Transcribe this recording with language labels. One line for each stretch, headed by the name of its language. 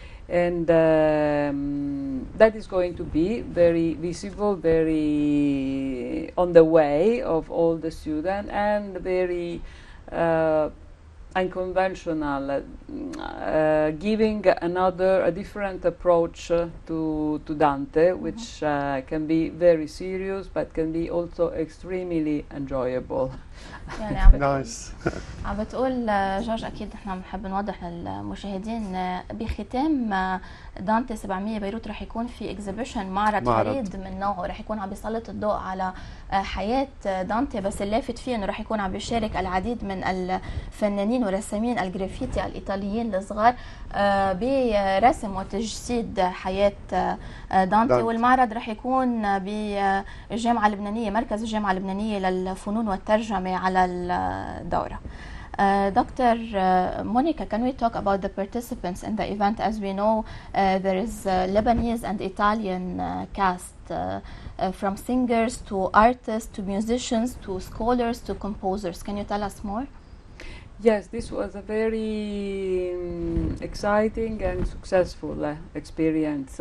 English: And that is going to be very visible, very on the way of all the students, and very unconventional, giving a different approach to Dante, which can be very serious but can be also extremely enjoyable.
Arabic: يعني
English: Nice.
Arabic: عم بتقول جورج اكيد احنا بنحب نوضح للمشاهدين بختام دانتي 700 بيروت رح يكون في اكزيبيشن معرض فريد من نوعه، رح يكون عم بيسلط الضوء على حياه دانتي، بس اللافت فيه انه رح يكون عم بيشارك العديد من الفنانين ورسامين الجرافيتي الايطاليين الصغار برسم وتجسيد حياه دانتي. والمعرض رح يكون بالجامعه اللبنانيه، مركز الجامعه اللبنانيه للفنون والترجمه على الدورة.
English: Dr. Monica, can we talk about the participants in the event? As we know, there is Lebanese and Italian cast, from singers to artists to musicians to scholars to composers. Can you tell us more? Yes, this was a very exciting and successful experience.